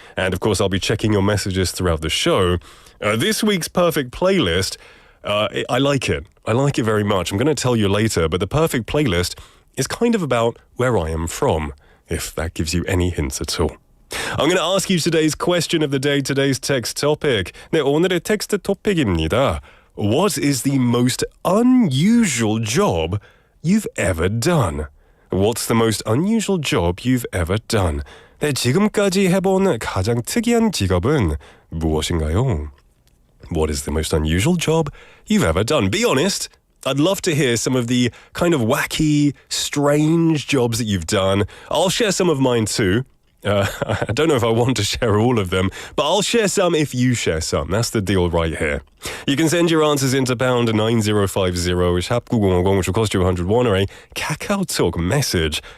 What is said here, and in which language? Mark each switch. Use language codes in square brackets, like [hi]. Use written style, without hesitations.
[en] And of course, I'll be checking your messages throughout the show. This week's Perfect Playlist, I like it. I like it very much. I'm going to tell you later, but the Perfect Playlist is kind of about where I am from, if that gives you any hints at all. I'm going to ask you today's question of the day, today's text topic. [ko] 네, 오늘의 텍스트 토픽입니다. [en] What is the most unusual job you've ever done? What's the most unusual job you've ever done? [ko] 네, 지금까지 해본 가장 특이한 직업은 무엇인가요? [en] What is the most unusual job you've ever done? Be honest. I'd love to hear some of the kind of wacky, strange jobs that you've done. I'll share some of mine too. I don't know if I want to share all of them, but I'll share some if you share some. That's the deal right here. You can send your answers into pound 9050, 샵 9050, which will cost you 101, or a KakaoTalk message.